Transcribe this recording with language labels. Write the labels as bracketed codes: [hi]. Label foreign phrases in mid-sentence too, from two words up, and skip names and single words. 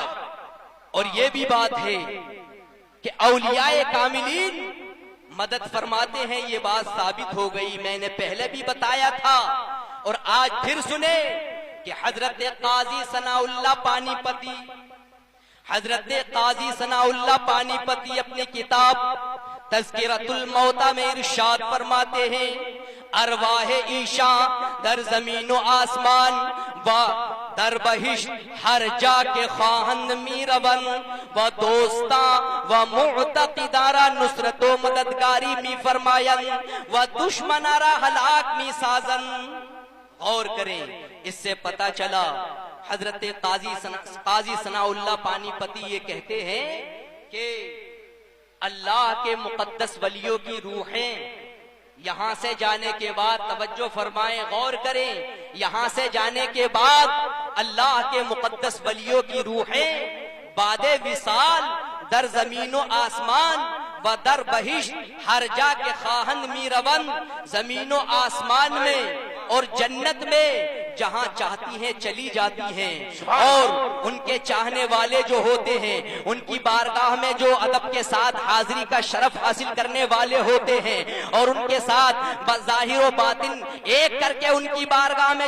[ur] اور یہ بھی بات ہے کہ اولیاء کاملین مدد فرماتے ہیں، یہ بات ثابت ہو گئی. میں نے پہلے بھی بتایا تھا اور آج پھر سنے کہ حضرت قاضی ثناء اللہ پانی پتی، حضرت قاضی ثناء اللہ پانی پتی اپنی کتاب تذکرۃ الموتیٰ میں ارشاد فرماتے ہیں [fa] ارواح عیشاں در زمین و آسمان و در بہشت ہر جا کے خواہند می رون و دوستاں و معتقدارا نصرت و مددگاری می فرماین و دشمنارا ہلاک می سازن. [ur] غور کریں، اس سے پتہ چلا حضرت قاضی ثناء اللہ پانی پتی یہ کہتے ہیں کہ اللہ کے مقدس ولیوں کی روحیں یہاں سے جانے کے بعد، توجہ فرمائیں، غور کریں، یہاں سے جانے کے بعد اللہ کے مقدس ولیوں کی روحیں بعد وصال [fa] در زمین و آسمان و در بہشت ہر جا کے خواہند می رون، [ur] زمین و آسمان میں اور جنت میں جہاں چاہتی ہیں چلی جاتی ہیں، اور ان کے چاہنے والے جو ہوتے ہیں ان کی بارگاہ میں جو ادب کے ساتھ حاضری کا شرف حاصل کرنے والے ہوتے ہیں اور ان کے ساتھ بظاہر و باطن ایک کر کے ان کی بارگاہ میں